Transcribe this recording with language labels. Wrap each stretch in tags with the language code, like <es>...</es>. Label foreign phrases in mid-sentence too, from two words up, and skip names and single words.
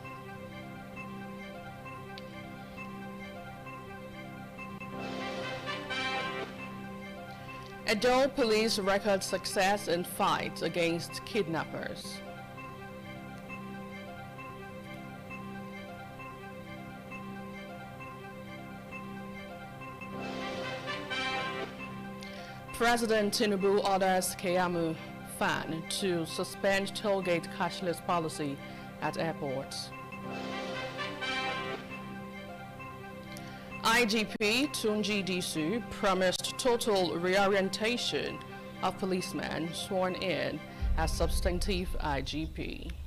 <en>Edo police record success in fight against kidnappers. President Tinubu orders Keyamo Fan to suspend tollgate cashless policy at airports. IGP Tunji Disu promised total reorientation of policemen sworn in as substantive IGP.</en>